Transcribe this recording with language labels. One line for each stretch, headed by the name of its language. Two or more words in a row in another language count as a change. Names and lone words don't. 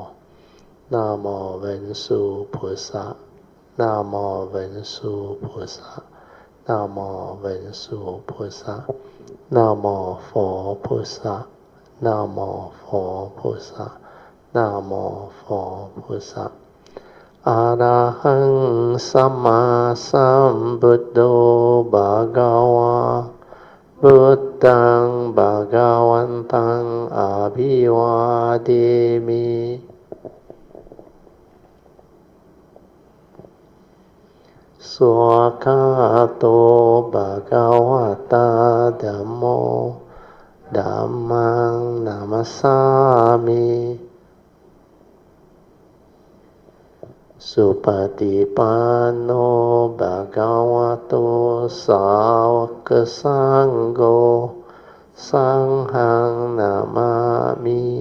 Chinese: 南无文殊菩萨，南无文殊菩萨，南无文殊菩萨，南无佛菩萨，南无佛菩萨，南无佛菩萨。
Pali: อะระหังสัมมาสัมพุทโธภะคะวะพุทธังภะคะวันตังอะภิวาเทมิ สวากขาโตภะคะวะตาธัมโมธัมมังนามัสสามิสุปฏิปันโนภะคะวะโตสาวกสังโฆสังฆังนามามิ